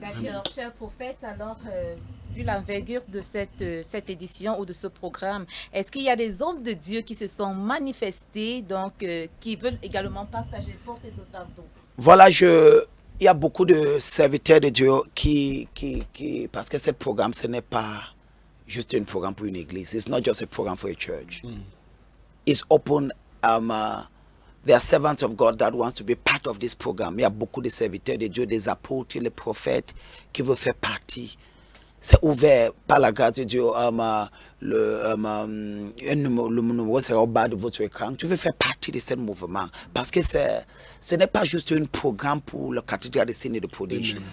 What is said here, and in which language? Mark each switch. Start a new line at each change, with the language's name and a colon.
French: D'accord, cher prophète, alors, vu l'envergure de cette édition ou de ce programme, est-ce qu'il y a des hommes de Dieu qui se sont manifestés, donc qui veulent également partager, porter ce fardeau? Voilà, il y a beaucoup de serviteurs de Dieu qui parce que ce programme, ce n'est pas juste un programme pour une église.
English: It's not just a program for a church. It's open. There are servants of God that wants to be part of this program.
French: Il y a beaucoup de serviteurs de Dieu, des apôtres, les prophètes qui veulent faire partie. C'est ouvert par la grâce de Dieu. Le numéro sera au bas de votre écran. Tu veux faire partie de ce mouvement parce que ce n'est pas juste un programme pour le cathédrale de signes et de prodiges.